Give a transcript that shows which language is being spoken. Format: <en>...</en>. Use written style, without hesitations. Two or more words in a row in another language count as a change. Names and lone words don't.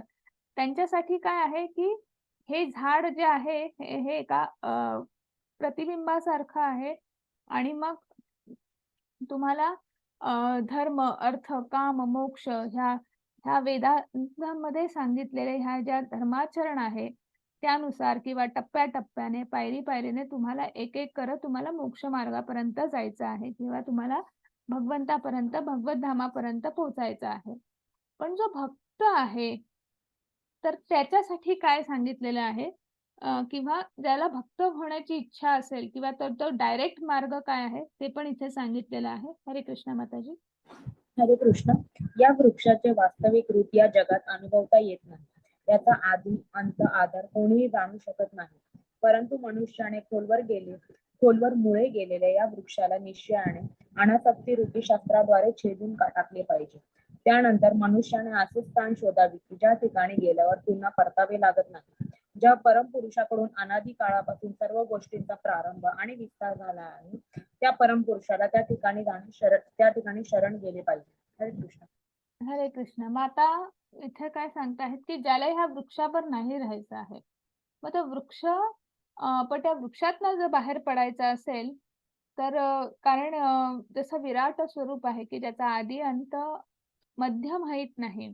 <mr>त्यांच्यासाठी काय आहे, की हे झाड जे आहे, हे हे एका प्रतिबिंबासारखं आहे आणि मग तुम्हाला धर्म, अर्थ, काम, मोक्ष ह्या ह्या वेदांमध्ये सांगितलेल्या ह्या ज्या धर्माचरण आहे, त्यानुसार किंवा टप्प्याटप्प्याने, पायरी-पायरीने तुम्हाला एक-एक करत तुम्हाला मोक्ष मार्गापर्यंत जायचं आहे किंवा तुम्हाला भगवंतापर्यंत, भगवत धामापर्यंत पोहोचायचं आहे. पण जो भक्त आहे, तर त्याच्यासाठी काय सांगितलेलं आहे किंवा ज्याला भक्त होण्याची इच्छा असेल किंवा तर तो डायरेक्ट मार्ग काय आहे, ते पण इथे सांगितलेलं आहे. हरे कृष्ण माताजी. हरे कृष्ण. या वृक्षाचे वास्तविक रूप या जगात अनुभवता येत नाही. याचा आदी अंत आधार कोणीही जाणू शकत नाही. परंतु मनुष्याने खोलवर मुळे गेलेल्या या वृक्षाला निश्चयाने अनासक्ती रूपी शास्त्राद्वारे छेदून टाकले पाहिजे. त्यानंतर मनुष्याने असे स्थान शोधावे की ज्या ठिकाणी गेल्यावर पुन्हा परतावे लागत नाही. ज्या परमपुरुषाकडून अनादी काळापासून सर्व गोष्टींचा प्रारंभ आणि विस्तार झाला आहे, त्या परमपुरुषाला त्या ठिकाणी शरण गेले पाहिजे. हरे कृष्ण. हरे कृष्ण. मग आता इथे काय सांगताहेत, की ज्याला ह्या वृक्षावर नाही राहायचं आहे. मग तो वृक्ष पण त्या वृक्षातनं जर बाहेर पडायचं असेल, तर कारण जसं विराट स्वरूप आहे, की ज्याचा आदी अंत मध्य माहीत नाही.</mr>